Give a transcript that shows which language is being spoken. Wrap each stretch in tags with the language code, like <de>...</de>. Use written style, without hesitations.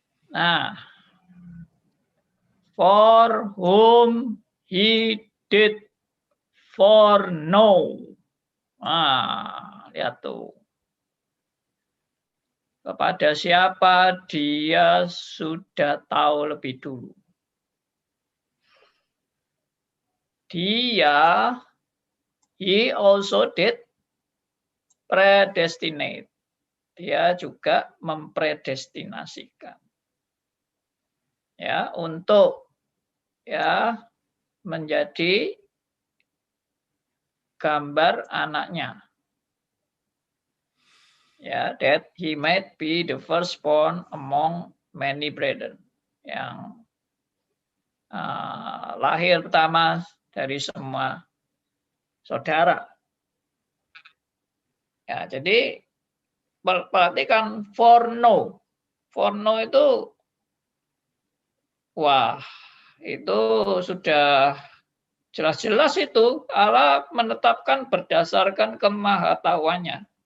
<en>Nah, for whom he did foreknow.</en> <id>Nah, lihat tuh. Kepada siapa dia sudah tahu lebih dulu.</id> <en>Dia, he also did predestinate.</en> <id>Dia juga mempredestinasikan. Ya, untuk ya menjadi gambar anaknya.</id> <en>Ya, that he might be the firstborn among many brethren.</en> <id>Yang lahir pertama dari semua saudara. Ya, jadi perhatikan foreknow. Foreknow itu, wah, itu sudah jelas-jelas itu Allah menetapkan berdasarkan kemahatauannya.</id>